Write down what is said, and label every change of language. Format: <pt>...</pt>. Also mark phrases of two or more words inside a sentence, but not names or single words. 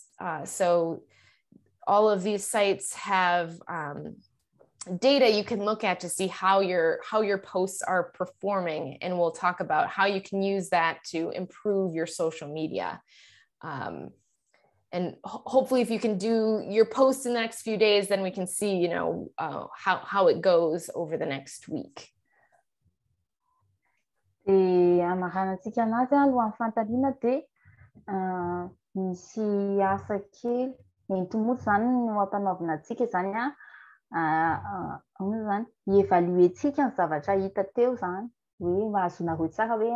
<en>So all of these sites have data you can look at to see how your posts are performing, and we'll talk about how you can use that to improve your social media. And hopefully if you can do your posts in the next few days, then we can see, you know, how it goes over the next week.</en> <mg>Amaranantsika anazy alohan'ny fantaliana dia misy asa kely entomody zany no ampanaovina antsika zany zany ievaluentsika ny zavatra hita teo zany hoe mahazonareo tsara hoe</mg>